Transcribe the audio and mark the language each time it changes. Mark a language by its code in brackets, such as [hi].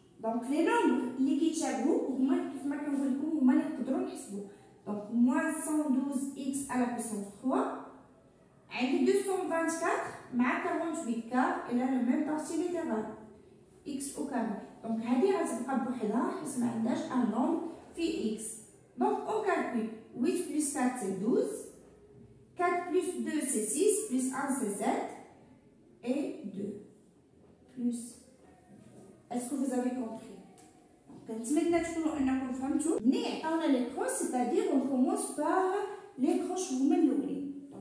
[fr] Donc, les nombres qui [ar] تشابهوا هما كيف ما كنقول لكم هما اللي نقدروا نحسبوا. [fr] Donc, moins 112x à la puissance 3. [ar] عندي 224 مع 48 كار إلى [fr] la même partie littérale. x au carré. [ar] Donc, هذه غتبقى بوحدها حيت ما عندهاش [fr] un nombre [ar] في x. [fr] Donc, on calcule. 8 plus 4, c'est 12. 4 plus 2, c'est 6. Plus 1, c'est 7. Et 2. Plus. Est-ce que vous avez compris? [ar] كنتمنى تكونوا انكم فهمتوا. ملي عطاونا لي كروش [fr] c'est-à-dire on commence par les croches [ar] هما الاولين.